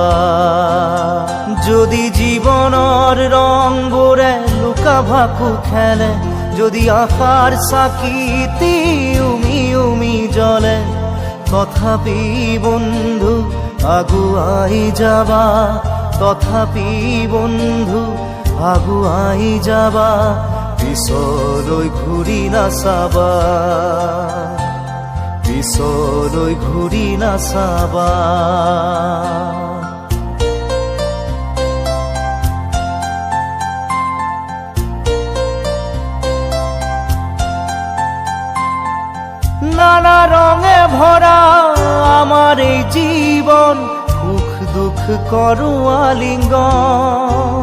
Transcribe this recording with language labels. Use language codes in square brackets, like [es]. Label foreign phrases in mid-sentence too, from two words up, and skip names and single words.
[as] যদি জীৱনৰ ৰংবোৰে লুকাভাকু খেলে, যদি আশাৰ চাকিটি উমি উমি জ্বলে, তথাপি বন্ধু আগুৱাই যাবা, তথাপি বন্ধু আগুৱাই যাবা, পিছলৈ ঘূৰি নাচাবা, পিছলৈ ঘূৰি নাচাবা। [bn] নানা রঙে ভরা আমার এই জীবন, সুখ দুঃখ করু আলিঙ্গন।